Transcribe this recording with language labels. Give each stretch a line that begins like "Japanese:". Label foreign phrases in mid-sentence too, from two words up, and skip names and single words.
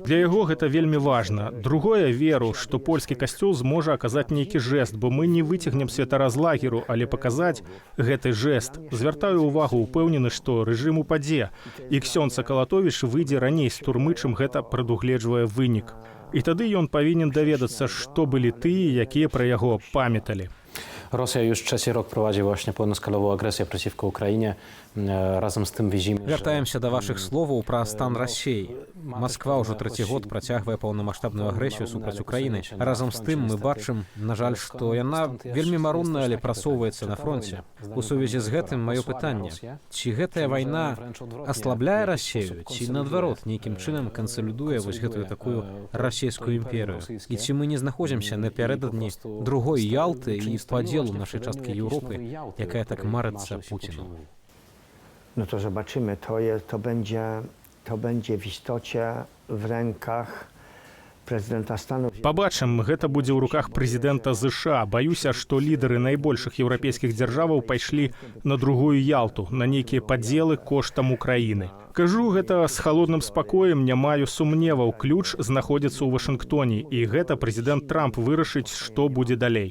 Belarusian: Для яго гэта вельмі важна. Другое, веру, што польскі касцёл зможа аказаць нейкі жэст, бо мы не выцягнем святара з лагеру, але паказаць гэты жэст. Звяртаю ўвагу, упэўнены, што рэжым упадзе, і ксёндз Акалатовіч выйдзе раней з турмы, чым гэта прадугледжвае вынік. І тады ён павінен даведацца, што былі тыя, якія пра яго памяталі.
Polish: Rosja już trzeci rok prowadzi właśnie pełnoskalową agresję przeciwko Ukrainie. Razem z tym widzimy,
Belarusian: Вяртаемся да вашых словаў пра стан Расіі. Масква ўжо трэці год працягвае паўнамаштабную агрэсію супраць Украіны. Разам з тым мы бачым, на жаль, што яна вельмі марудная, але прасоўваецца на фронце. У сувязі з гэтым маё пытанне: ці гэтая вайна аслабляе Расію, ці наадварот нейкім чынам кансалідуе вось гэтую такую расійскую імперію? І ці мы не знаходзімся напярэдадні другой Ялты і падзелу нашай часткі Еўропы, якая так марыцца Пуціну?
Polish: No to zobaczymy. To będzie w istocie w rękach prezydenta Stanów.
Belarusian: Пабачым, гэта будзе ў руках прэзідэнта ЗША. Баюся, што лідары найбольшых еўрапейскіх дзяржаваў пайшлі на другую Ялту, на нейкія падзелы коштам Украіны. Кажу гэта з халодным спакоем, не маю сумневаў. Ключ знаходзіцца ў Вашынгтоне, і гэта прэзідэнт Трамп вырашыць, што будзе далей.